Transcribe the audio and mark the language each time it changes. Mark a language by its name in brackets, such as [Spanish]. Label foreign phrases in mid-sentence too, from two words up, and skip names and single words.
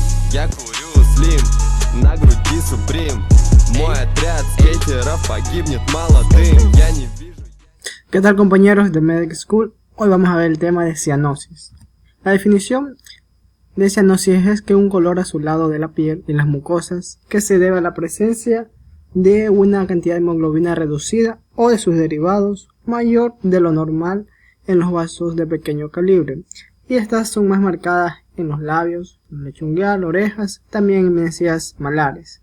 [Russian] Я курю слим, на груди Supreme. Мой отряд скейтеров погибнет молодым. Я не вижу. [Spanish] ¿Qué tal, compañeros de Medic School? Hoy vamos a ver el tema de cianosis. La definición de cianosis es que un color azulado de la piel y las mucosas que se debe a la presencia de una cantidad de hemoglobina reducida o de sus derivados mayor de lo normal en los vasos de pequeño calibre, y estas son más marcadas en los labios, en el lecho ungueal, orejas, también en encías malares.